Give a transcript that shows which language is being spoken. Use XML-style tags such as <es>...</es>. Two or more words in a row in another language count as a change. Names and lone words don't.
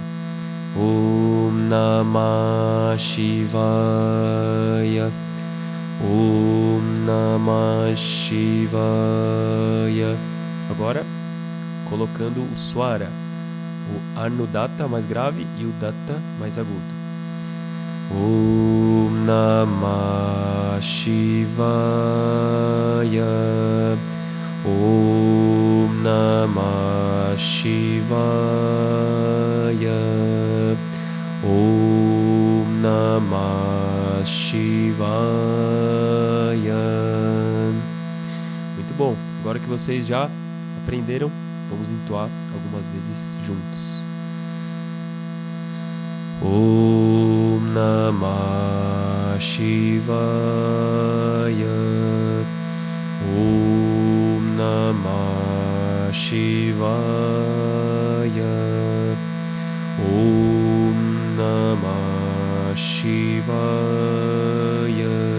<sa>ॐ नमः शिवाय. ॐ नमः शिवाय.</sa> <pt>Agora, colocando o Swara, o Anudatta mais grave e o Datta mais agudo.</pt> <sa>ॐ नमः शिवाय. ॐ नमः शिवाय. ॐ नमः शिवाय.</sa> <pt>Muito bom. Agora que vocês já aprenderam, vamos entoar algumas vezes juntos.</pt> <sa>ॐ नमः शिवाय. ॐ नमः शिवाय. ॐ नमः शिवाय.</sa>